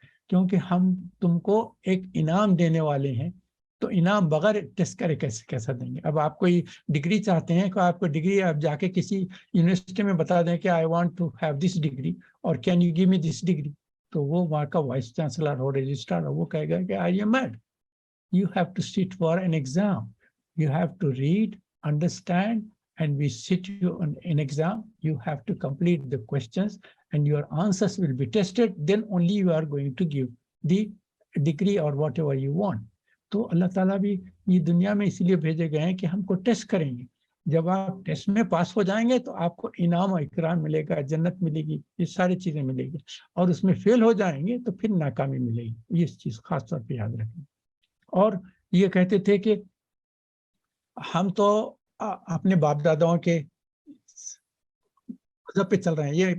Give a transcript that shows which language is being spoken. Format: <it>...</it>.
<ur>کیونکہ ہم تم کو ایک انعام دینے والے ہیں، تو انعام بغیر ٹیسٹ کرے کیسا دیں گے؟ اب آپ کوئی ڈگری چاہتے ہیں کہ آپ کو ڈگری آپ جا کے کسی یونیورسٹی میں بتا دیں کہ</ur> <en>I want to have this degree</en> <ur>اور</ur> <en>can you give me this degree,</en> <ur>تو وہ وہاں کا وائس چانسلر ہو، رجسٹرار ہو، وہ کہے گا کہ</ur> <en>I am mad. You have to sit for an exam. You have to read, understand, and we sit you on an exam. You have to complete the questions and your answers will be tested. Then only you are going to give the degree or whatever you want.</en> <ur>تو اللہ تعالیٰ بھی یہ دنیا میں اس لیے بھیجے گئے ہیں کہ ہم کو ٹیسٹ کریں گے. جب آپ ٹیسٹ میں پاس ہو جائیں گے تو آپ کو انعام و اکرام ملے گا، جنت ملے گی، یہ ساری چیزیں ملے گی. اور اس میں فیل ہو جائیں گے تو پھر ناکامی ملے گی. یہ چیز خاص طور پہ یاد رکھیں. اور یہ کہتے تھے کہ ہم تو اپنے باپ داداؤں کے مذہب پہ چل رہے ہیں.</ur>